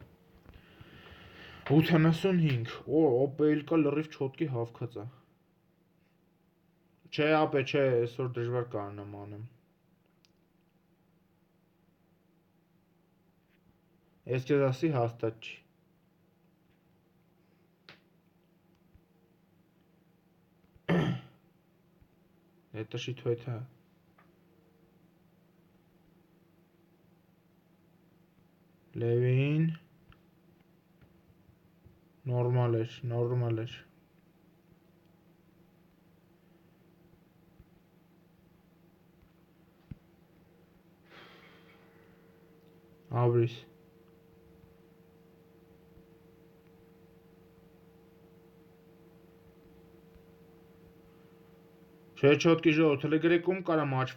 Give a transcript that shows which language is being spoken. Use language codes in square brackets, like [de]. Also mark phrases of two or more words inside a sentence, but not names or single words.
[hy] 85, OPL կա լրիվ չոտկի հավքած է։ Չէ, ապե, չէ, այսօր դժվար կանեմ անեմ։ Ես քեզ ասի հաստատ չի։ [ru] Это что это? [hy] Levin. Normal էր։ Ապրիս։ Չէ, չոտկի ժողովուրդ, Telegram-ում կարամ աչ